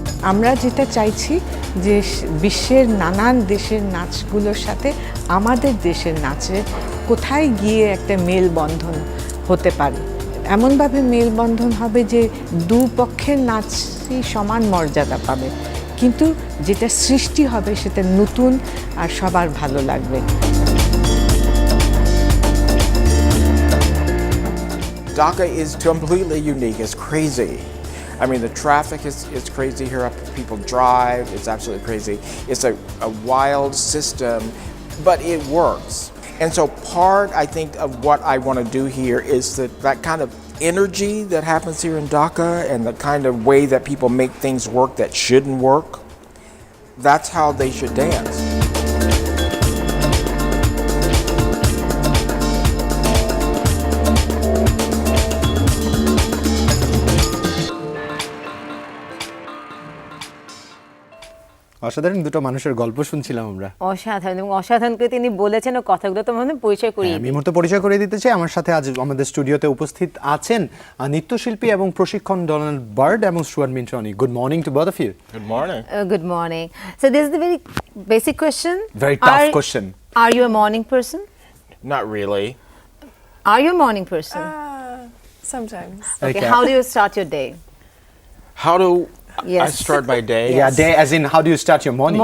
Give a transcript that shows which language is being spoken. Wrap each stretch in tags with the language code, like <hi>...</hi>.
<bn>আমরা যেটা চাইছি যে বিশ্বের নানান দেশের নাচগুলোর সাথে আমাদের দেশের নাচের কোথায় গিয়ে একটা মেলবন্ধন হতে পারে, এমনভাবে মেলবন্ধন হবে যে দুপক্ষের নাচই সমান মর্যাদা পাবে, কিন্তু যেটা সৃষ্টি হবে সেটা নতুন আর সবার ভালো লাগবে।</bn> <en>Dhaka is completely unique. It's crazy. I mean, the traffic is crazy here. People drive. It's absolutely crazy. It's a wild system, but it works. And so part, I think, of what I want to do here is that kind of energy that happens here in Dhaka and the kind of way that people make things work that shouldn't work. That's how they should dance.</en> <bn>অসাধারণ দুটো মানুষের গল্প শুনছিলাম আমরা। অসাধারণ, এবং অসাধারণ করে তিনি বলেছেন ও কথাগুলো তো মনে পরিচয় করিয়ে আমি মুহূর্তে পরিচয় করে দিতে চাই। আমার সাথে আজ আমাদের স্টুডিওতে উপস্থিত আছেন নৃত্যশিল্পী এবং প্রশিক্ষণ ডোনাল্ড বার্ড এবং Stewart মিন্টনি।</bn> <en>Good morning to both of you. Good morning. Good morning. So this is the very basic question. Very tough question. Are you a morning person? Not really. Are you a morning person? Sometimes. Okay. How do you start your day? How do Yes. I start my day? Yeah, day as in how do you start your morning?</en>